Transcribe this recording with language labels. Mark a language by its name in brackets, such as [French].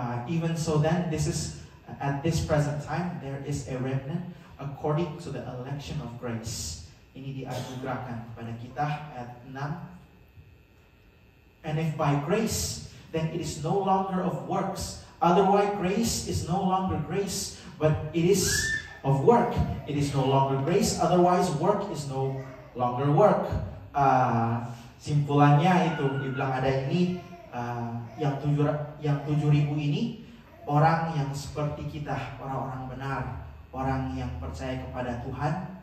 [English] Even so then, this is at this present time there is a remnant according to the election of grace. [Indonesian] Ini dianugerahkan kepada kita ayat 6. [English] And if by grace, then it is no longer of works. Otherwise grace is no longer grace, but it is of work. It is no longer grace, otherwise work is no longer work. [Indonesian] Simpulannya itu dibilang ada ini yang 7.000 ini orang yang seperti kita, orang-orang benar, orang yang percaya kepada Tuhan.